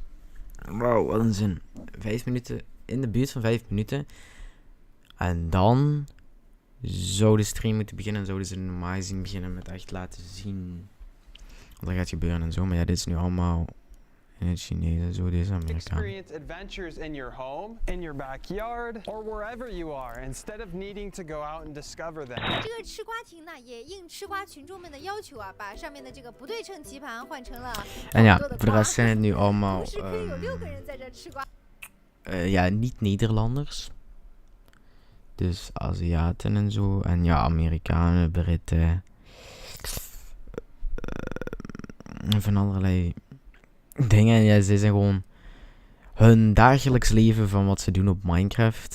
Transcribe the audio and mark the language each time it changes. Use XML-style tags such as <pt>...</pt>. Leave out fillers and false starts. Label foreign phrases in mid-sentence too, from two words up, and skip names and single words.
<nl>Wauw, wat een zin. 5 minuten, in de buurt van 5 minuten. En dan zou de stream moeten beginnen. En zouden ze normaal gezien beginnen met echt laten zien wat er gaat gebeuren en zo. Maar ja, dit is nu allemaal in het Chinees en zo. Deze Amerikaan.</nl> <en>Experience adventures in your home, in your backyard, or wherever you are, instead of needing to go out and discover them.</en> <zh>这个吃瓜亭呢，也应吃瓜群众们的要求啊，把上面的这个不对称棋盘换成了</zh> <nl>En ja, voor de rest zijn het nu allemaal...</nl> <zh>同时可以有6个人在这吃瓜。</zh> <nl>ja, niet Nederlanders. Dus Aziaten en zo. En ja, Amerikanen, Britten. Van allerlei dingen. En ja, ze zijn gewoon hun dagelijks leven van wat ze doen op Minecraft.</nl>